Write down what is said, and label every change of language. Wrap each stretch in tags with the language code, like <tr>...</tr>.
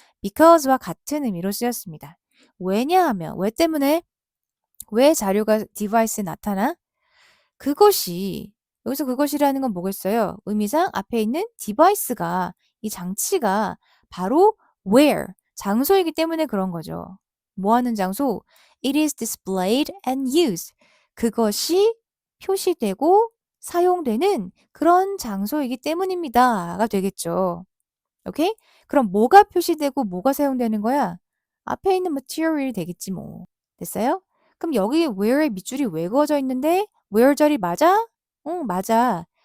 <ko>because와 같은 의미로 쓰였습니다. 왜냐하면 왜 때문에 왜 자료가 디바이스에 나타나? 그것이 여기서 그것이라는 건 뭐겠어요? 의미상 앞에 있는 디바이스가 이 장치가 바로 where 장소이기 때문에 그런 거죠. 뭐 하는 장소?</ko> <en>It is displayed and used.</en> <ko>그것이 표시되고 사용되는 그런 장소이기 때문입니다가 되겠죠. 오케이? 그럼 뭐가 표시되고 뭐가 사용되는 거야? 앞에 있는 material이 되겠지 뭐. 됐어요? 그럼 여기 where의 밑줄이 왜 그어져 있는데 where 자리 맞아? 응, 맞아.</ko>